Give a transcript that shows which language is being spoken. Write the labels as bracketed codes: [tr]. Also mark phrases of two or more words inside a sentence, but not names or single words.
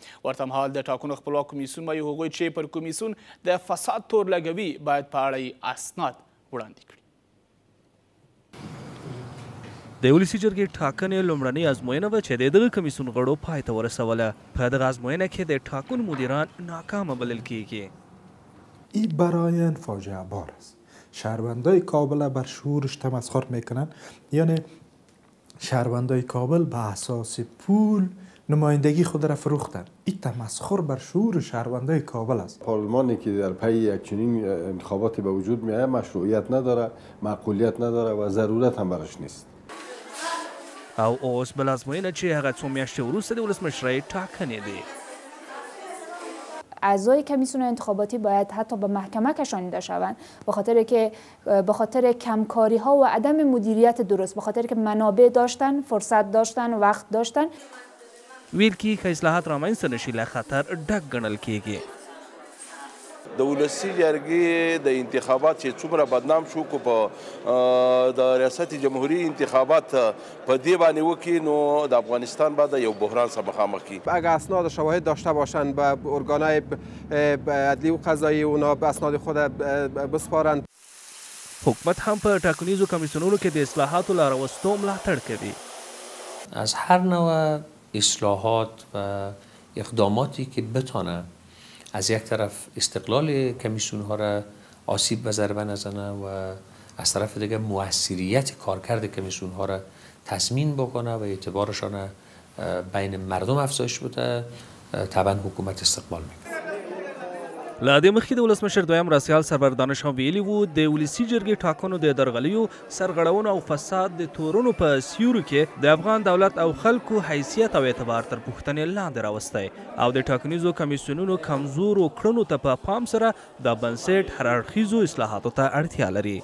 [ps] ورته مهال د ټاکنو خپلواک کمیسیون وایي هغوی چې پر کمیسیون د فساد تور لګوي باید په اړه یې اسناد وړاندې کړي. د ولسي جرګې ټاکنې لومړنۍ ازموینه وه چې د دغه کمیسیون غړو پای ته ورسوله. په دغه ازموینه کې د ټاکنو مدیران ناکامه بلل کیږي. [fa] این براین فاجعه بار است. شهروندای کابل بر شعورش تمسخر میکنن، یعنی شهروندای کابل به اساس پول نمایندگی خود را فروختن. این تمسخر بر شعور شهروندای کابل است. پارلمانی که در پی یک چنین انتخاباتی به وجود میآید مشروعیت نداره، معقولیت نداره و ضرورت هم براش نیست. [ps] او اوس بل ازموینه چې هغه څو میاشتې وروسته د ولسمشرۍ ټاکنې دي. [fa] اعضای کمیسیون انتخاباتی باید حتی به محکمه کشانیده شوند به خاطر کمکاری ها و عدم مدیریت درست، به خاطر که منابع داشتن، فرصت داشتن، وقت داشتن. [ps] ویل کی که اصلاحات رامنځته نشي له خطر ډک ګڼل کیږي. د ولسي جرګې د انتخابات چې څومره بدنام شو کو په د ریاست جمهوری انتخابات په دې باندې وکړي نو د افغانستان بعد یو بحران سره مخامخ کی. [fa] اگر اسناد و شواهد داشته باشند به ارگانهای عدلی و قضایی اونا به اسناد خود بسپارند. [ps] حکومت هم په ټاکنیزو کمیسیونونو کې د اصلاحاتو لارهوستو ملاتړ کوي. [fa] از هر نوع اصلاحات و اقداماتی که بتانه از یک طرف استقلال کمیسیون ها را آسیب و ضربه نزنه و از طرف دیگه موثریت کارکرد کمیسیون ها را تضمین بکنه و اعتبارشان بین مردم افزایش بده، طبعا حکومت استقبال میکنه. [ps] له دې مخکې د ولسمشر دویم راسیال سرور دانش هم ویلي وو د ولسي جرګې ټاکنو د درغلیو سرغړونو او فساد د تورونو په سیوري کې د افغان دولت او خلکو حیثیت او اعتبار تر پوښتنې لاندې راوستی او د ټاکنیزو کمیسیونونو کمزورو کړنو ته په پام سره د بنسټ هراړخیزو اصلاحاتو ته اړتیا لري.